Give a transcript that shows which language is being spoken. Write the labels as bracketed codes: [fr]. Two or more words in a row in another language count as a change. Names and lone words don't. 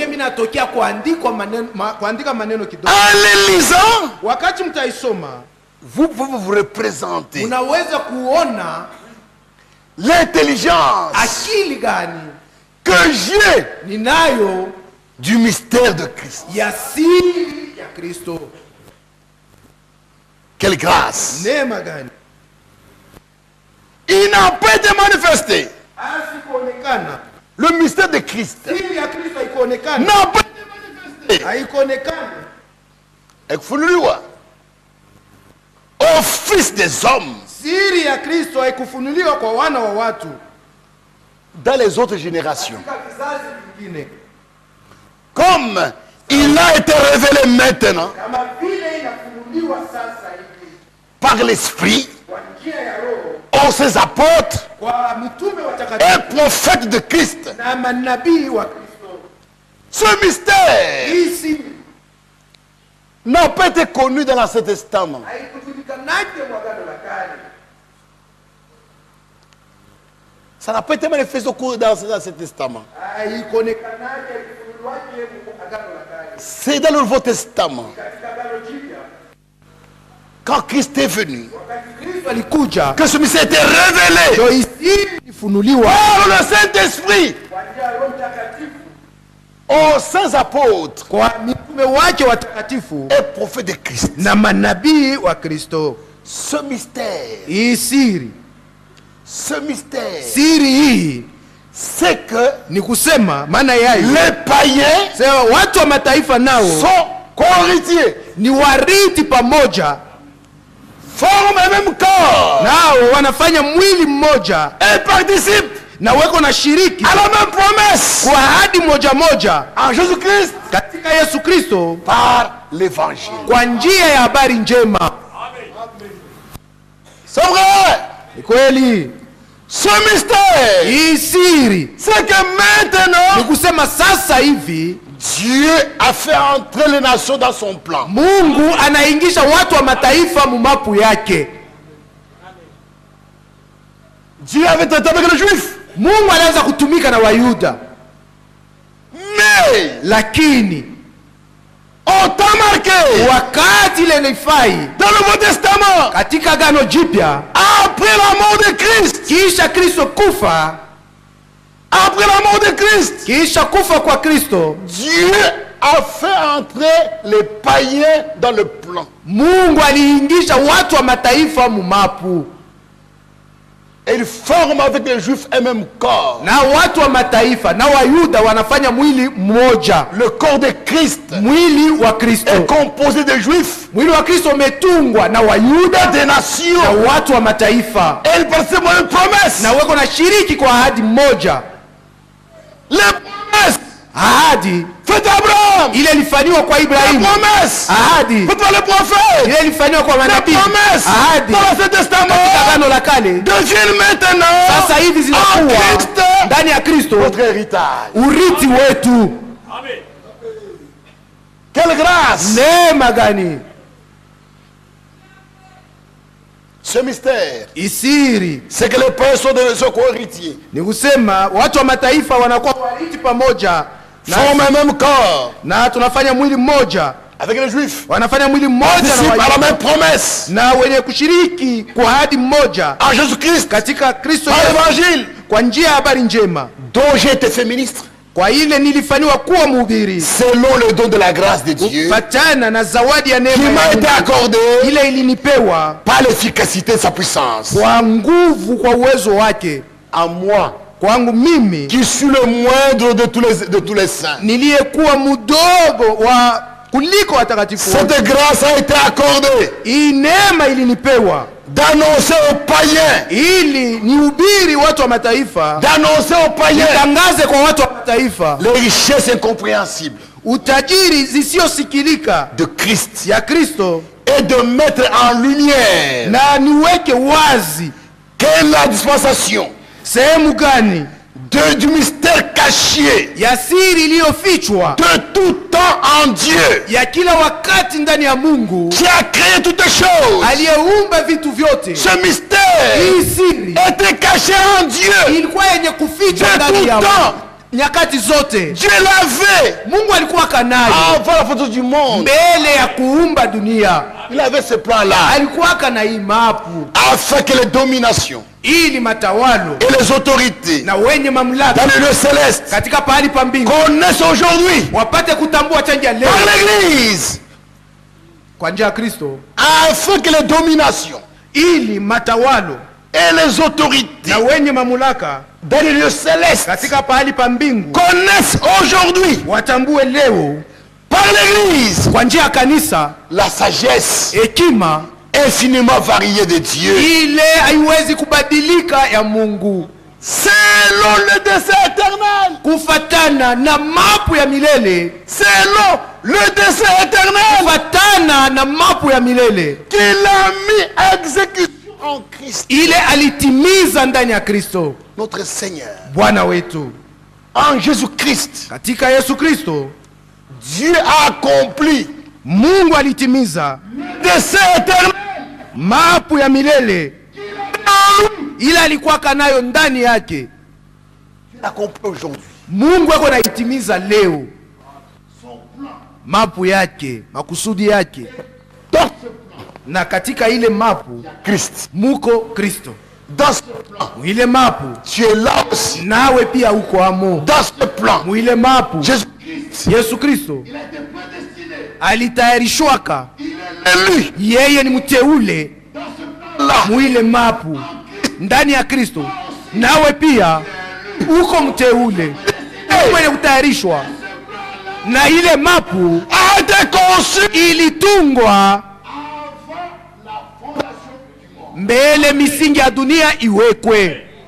[sw] ile minatokea kuandika maneno kidogo. [fr] En les lisant, [sw] Wakati mtaisoma [fr] vous pouvez vous représenter [sw] unaweza kuona [fr] l'intelligence [sw] akili gani [fr] que j'ai [sw] ninayo [fr] du mystère de Christ. [sw] ya siri ya Kristo. [fr] Quelle grâce! [sw] Neema gani [fr] Il n'a pas été manifesté. [sw] asikuonekana. [fr] Le mystère de Christ [sw] Siri ya Kristo haikuonekana, [fr] n'a pas été manifesté. [sw] haikuonekana [fr] Ekufunuliwa au Fils des hommes. [sw] siri ya Kristo haikufunuliwa kwa wana wa watu [fr] Dans les autres générations. [sw] katika kizazi kingine, [fr] Comme il a été révélé maintenant [sw] kama vile inafunuliwa sasa hivi [fr] par l'Esprit [sw] kwa njia ya Roho [fr] aux ses apôtres [sw] kwa mitume watakatifu [fr] et prophètes de Christ. [sw] na manabii wa Kristo. [fr] Ce mystère [sw] Hii siri [fr] n'a pas été connu dans l'Ancien Testament. [sw] haikujulikanaje mwagano la kale, [fr] Ça n'a pas été manifesté au cours dans l'Ancien Testament. [sw] haikuonekanaje, haikufunuliwaje mwagano la kale. [fr] C'est dans le Nouveau Testament. [sw] Katika Agano Jipya [fr] Quand Christ est venu, [sw] wakati Kristo alikuja [fr] que ce mystère était révélé [sw] ndio hii siri ilifunuliwa [fr] par le Saint-Esprit [sw] kwa njia ya Roho Mtakatifu [fr] aux saints apôtres [sw] kwa mitume wake watakatifu [fr] et prophètes de Christ. [sw] na manabii wa Kristo. [fr] Ce mystère, [sw] Hii siri hii [fr] c'est que [sw] ni kusema maana yayo [fr] les païens [sw] sema watu wa mataifa nao [fr] sont co-héritiers, [sw] ni warithi pamoja, [fr] forment un même corps [sw] nao wanafanya mwili mmoja [fr] et participent [sw] na weko na shiriki [fr] à la même promesse [sw] kwa ahadi moja moja [fr] en Jésus-Christ [sw] katika Yesu Kristo [fr] par l'évangile. [sw] kwa njia ya habari njema. [fr] C'est vrai. [sw] Ni kweli [fr] Ce mystère, [sw] hii siri [fr] c'est que [sw] ni [fr] maintenant [sw] kusema sasa hivi [fr] Dieu a fait entrer les nations dans son plan. [sw] Mungu anaingisha watu wa mataifa mumapu yake. [fr] Dieu avait traité avec les Juifs, [sw] Mungu alianza kutumika na Wayuda, [fr] mais [sw] lakini [fr] au temps marqué [sw] wakati ile nifai [fr] dans le Nouveau Testament, [sw] katika Agano Jipya, [fr] après la mort de Christ, [sw] kisha Kristo kufa, [fr] après la mort de Christ, [sw] kisha kufa kwa Kristo, [fr] Dieu a fait entrer les païens dans le plan. [sw] Mungu aliingisha watu wa mataifa mumapu, [fr] Et ils forment avec les Juifs un même corps. [sw] na watu wa mataifa na Wayuda wanafanya mwili mmoja. [fr] Le corps de Christ [sw] Mwili wa Kristo, [fr] est composé de Juifs [sw] mwili wa Kristo umetungwa na Wayuda [fr] des nations. [sw] na watu wa mataifa, [fr] Et ils participent à une promesse. [sw] na weko na shiriki kwa ahadi mmoja. [fr] Les promesses [sw] Ahadi [fr] faites à Abraham. [sw] ile ilifanywa kwa [fr] Les [sw] Ibrahimu, [fr] promesses [sw] ahadi [fr] faites par les prophètes. [sw] ile ilifanywa kwa [fr] Les [sw] manabii, [fr] promesses [sw] ahadi [fr] dans l'Ancien Testament [sw] Agano la Kale [fr] deviennent maintenant [sw] sasa hivi [fr] en [sw] zinakuwa [fr] Christ [sw] ndani ya Kristo [fr] votre héritage. [sw] urithi wetu. [fr] Quelle grâce! [sw] Neema gani! [fr] Ce mystère, [sw] Isiri [fr] c'est que les personnes sont co-héritiers, [sw] ni kusema watu wa mataifa wanakuwa warithi pamoja [fr] forment un même corps [sw] na tunafanya mwili mmoja, [fr] avec les Juifs, [sw] wanafanya mwili mmoja [fr] participent [sw] na [fr] à la [sw] Wayuda, [fr] même promesse [sw] na wenye kushiriki kwa ahadi mmoja [fr] en Jésus-Christ [sw] katika Kristo [fr] par [sw] Yesu [fr] l'évangile [sw] kwa njia ya habari njema, [fr] dont j'ai été fait ministre. [sw] Kwa ile nilifanywa kuwa mhubiri [fr] selon le don de la grâce de Dieu [sw] kufatana na zawadi ya [fr] qui [sw] neema [fr] m'a [sw] ya [fr] été [sw] Mungu. [fr] accordée [sw] Ile ilinipewa [fr] par l'efficacité de sa puissance. [sw] kwa nguvu, kwa uwezo wake. [fr] À moi, [sw] Kwangu mimi [fr] qui suis le moindre de tous les saints, [sw] niliyekuwa mdogo wa kuliko watakatifu wote, [fr] cette grâce a été accordée [sw] hii neema ilinipewa [fr] d'annoncer aux païens, [sw] ili nihubiri watu wa mataifa, [fr] d'annoncer aux païens [sw] nitangaze kwa watu wa mataifa [fr] les richesses incompréhensibles [sw] utajiri zisiosikilika [fr] de Christ [sw] ya Kristo, [fr] et de mettre en lumière [sw] na niweke wazi [fr] quelle est la dispensation [sw] sehemu gani [fr] du mystère caché [sw] ya siri iliyofichwa [fr] de tout temps en Dieu [sw] ya kila wakati ndani ya Mungu [fr] qui a créé toutes choses. [sw] aliyeumba vitu vyote. [fr] Ce mystère [sw] Hii siri [fr] était caché en Dieu [sw] ilikuwa yenye kufichwa [fr] de [sw] ndani [fr] tout [sw] ya [fr] temps. [sw] nyakati zote. [fr] Dieu l'avait [sw] Mungu alikuwa kanayo [fr] avant la fondation du monde. [sw] mbele ya kuumba dunia, [fr] Il avait ce plan-là [sw] alikuwa kana hii mapu [fr] afin que les dominations [sw] ili matawalo [fr] et les autorités [sw] na wenye mamlaka [fr] dans le lieu céleste [sw] katika pahali pa mbingu [fr] connaissent aujourd'hui [sw] wapate kutambua changia leo [fr] par l'Église, [sw] kwa njia ya Kristo, [fr] afin que les dominations [sw] ili matawalo [fr] et les autorités [sw] na wenye mamlaka [fr] dans le lieu céleste [sw] katika pahali pa mbingu [fr] connaissent aujourd'hui [sw] watambue leo [fr] par l'Église [sw] kwa njia ya kanisa [fr] la sagesse [sw] hekima [fr] infiniment variée de Dieu [sw] ile haiwezi kubadilika ya Mungu, [fr] selon le dessein éternel, [sw] kufatana na mapu ya milele, [fr] selon le dessein éternel [sw] kufatana na mapu ya milele [fr] qu'il a mis à exécution en Christ [sw] ile alitimiza ndani ya Kristo [fr] notre Seigneur. [sw] Bwana wetu. [fr] En Jésus-Christ, [sw] Katika Yesu Kristo [fr] Dieu a accompli [sw] Mungu alitimiza [fr] le dessein éternel [sw] mapu ya milele ile alikuwa kanayo ndani yake. [fr] Il a accompli aujourd'hui. [sw] Mungu ako naitimiza leo mapu yake, makusudi yake, [fr] Dans ce plan, [sw] na katika ile mapu [fr] Christ. [sw] muko Kristo. [fr] Dans ce plan, [sw] Mwile mapu [fr] tu es là aussi. [sw] nawe pia uko amo. [fr] Dans ce plan, [sw] Mwile mapu [fr] Jésus-Christ, [sw] Yesu Kristo [fr] il a été prédestiné. [sw] alitayarishwaka, [fr] Il est élu. [sw] yeye ni mteule. [fr] Dans ce plan-là, [sw] Mwile mapu ndani ya Kristo nawe pia uko mteule, uko mwenye kutayarishwa, na ile mapu [fr] a été conçu [sw] ilitungwa mbele misingi ya dunia iwekwe.